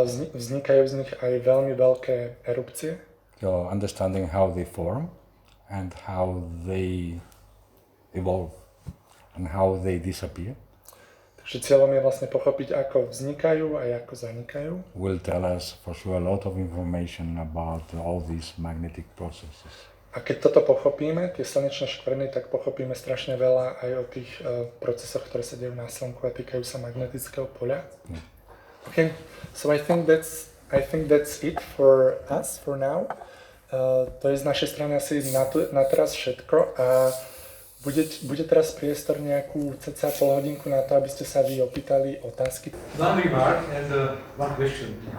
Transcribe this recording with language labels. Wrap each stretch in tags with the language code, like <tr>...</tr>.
<sk>Vznikajú z nich aj veľmi veľké erupcie.</sk> <en>So, understanding how they form and how they evolve and how they disappear.</en> <sk>Takže cieľom je vlastne pochopiť, ako vznikajú a ako zanikajú.</sk> <en>Will tell us for sure a lot of information about all these magnetic processes.</en> <sk>A keď toto pochopíme, tie slnečné škvrny, tak pochopíme strašne veľa aj o tých procesoch, ktoré sa dejú na Slnku a týkajú sa magnetického poľa.</sk> <en>Okay, so I think that's it for us for now.</en> <sk>To je z našej strany asi na teraz všetko a bude teraz priestor nejakú cca pol hodinku na to, aby ste sa vy opýtali otázky.</sk> <en>One remark and one question.</en>